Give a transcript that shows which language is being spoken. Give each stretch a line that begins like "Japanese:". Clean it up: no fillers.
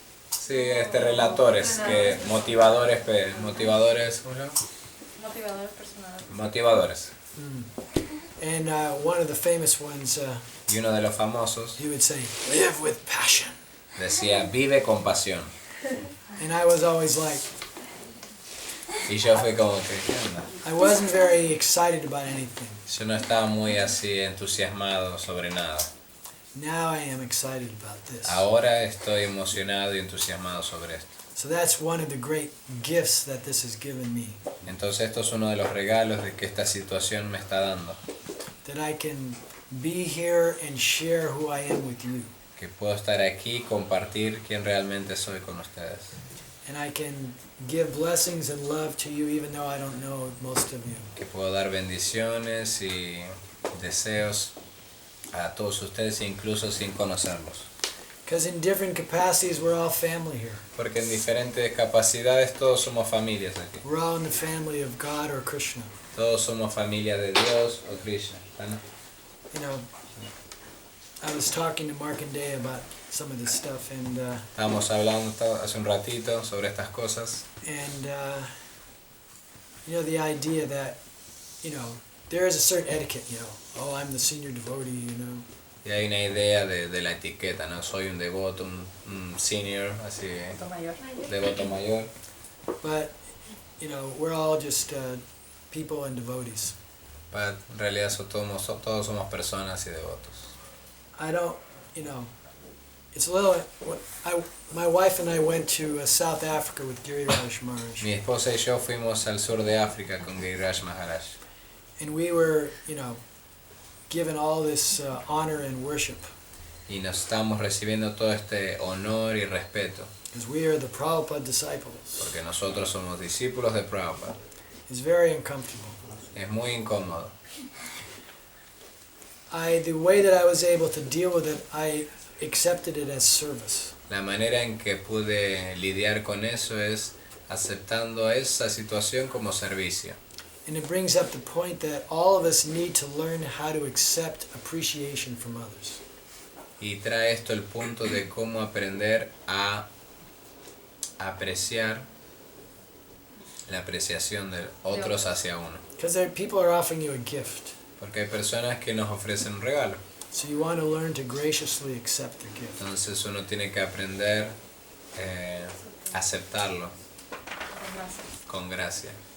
Spanish: Sí, relatores, que motivadores, ¿cómo se llama? Motivadores personales. Motivadores.
English: and one of the famous ones,
Spanish: Y uno de los famosos
English: he would say, "Live with passion."
Spanish: decía, vive con pasión.
English: And I was always like,
Spanish: Y yo fui como que, ¿qué onda?
English: I wasn't very excited about anything.
Spanish: Yo no estaba muy así entusiasmado sobre nada.
English: Now I am excited about this.
Spanish: Ahora estoy emocionado y entusiasmado sobre esto.
English: So that's one of the great gifts that this has given me,
Spanish: Entonces esto es uno de los regalos de que esta situación me está dando.
English: that I can be here and share who I am with you.
Spanish: Que puedo estar aquí y compartir quién realmente soy con ustedes.
English: And I can give blessings and love to you even though I don't know most of you.
Spanish: Que puedo dar bendiciones y deseos a todos ustedes incluso sin conocerlos.
English: Because in different capacities we're all family here.
Spanish: Porque en diferentes capacidades todos somos familias aquí.
English: We're all in the family of God or Krishna.
Spanish: Todos somos familia de Dios o Krishna. ¿no?
English: You know, I was talking to Mark and Day about some of this stuff, and
Spanish: Estábamos hablando hace un ratito sobre estas cosas.
English: you know, the idea that, there is a certain etiquette, oh, I'm the senior devotee,
Spanish: Y hay una idea de la etiqueta, ¿no? Soy un devoto, un senior, así, Mayor. devoto mayor.
English: but, we're all just people and devotees.
Spanish: Pero en realidad todos somos personas y devotos.
English: I don't, it's a little, my wife and I went to South Africa with Giriraj Maharaj,
Spanish: Mi esposa y yo fuimos al sur de África con Giriraj Maharaj.
English: and we were, given all this honor and worship,
Spanish: Y nos estamos recibiendo todo este honor y respeto.
English: because we are the Prabhupada disciples.
Spanish: Porque nosotros somos discípulos de Prabhupada.
English: It's very uncomfortable.
Spanish: Es muy incómodo.
English: The way that I was able to deal with it, I accepted it as service.
Spanish: La manera en que pude lidiar con eso es aceptando esa situación como servicio.
English: And it brings up the point that all of us need to learn how to accept appreciation from others.
Spanish: Y trae esto el punto de cómo aprender a apreciar la apreciación de otros hacia uno.
English: Because people are offering you a gift.
Spanish: Porque hay personas que nos ofrecen un regalo.
English: So you want to learn to graciously accept the gift.
Spanish: Entonces uno tiene que aprender a aceptarlo con gracia.